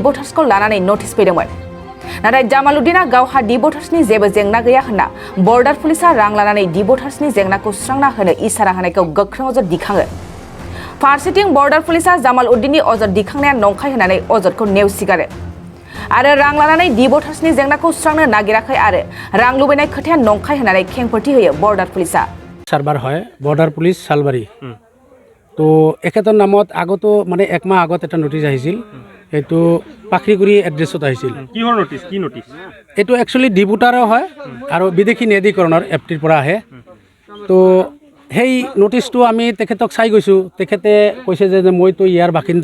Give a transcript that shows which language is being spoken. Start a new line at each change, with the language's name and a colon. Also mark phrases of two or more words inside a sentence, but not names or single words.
Bodo: भटार्सखौ लानानै नटिस फैदोंमोन नाथाय जामाल उद्दिना गावहा
English: D votersनि
Bodo: जेबो जेंना गैया होनना
English: border policeा
Bodo: रां लानानै
English: D votersनि
Bodo: जेंनाखौ सुस्रांना होनो इसारा होनायखौ गोख्रों अजद दिखाङो फारसेथिं
English: border policeा
Bodo: जामाल उद्दिननि अजद दिखांनाया नंखाय होननानै अजदखौ नेवसिगारो आरो रां लानानै
English: D votersनि
Bodo: जेंनाखौ सुस्रांनो नागिराखै आरो रां लुबैनाय खोथाया नंखाय होननानै खेंफोरथि होयो
English: border policeा
Assamese: सार्भार হয়
English: border police
Assamese: सालबारि तो এখেতৰ নামত আগতো মানে একমাহ আগত এটা নোটিছ আহিছিল এইটো পাখ্ৰিগুৰি এড্ৰেছত আহিছিল কিহৰ নোটিছ কি নোটিছ এইটো একচুৱেলি
English: D voterৰ
Assamese: হয় আৰু বিদেশী ন্যায়াধিকৰণৰ এফটিৰ পৰা আহে তো সেই নোটিছটো আমি তেখেতক চাই গৈছোঁ তেখেতে কৈছে যে মইতো ইয়াৰ বাসিন্দা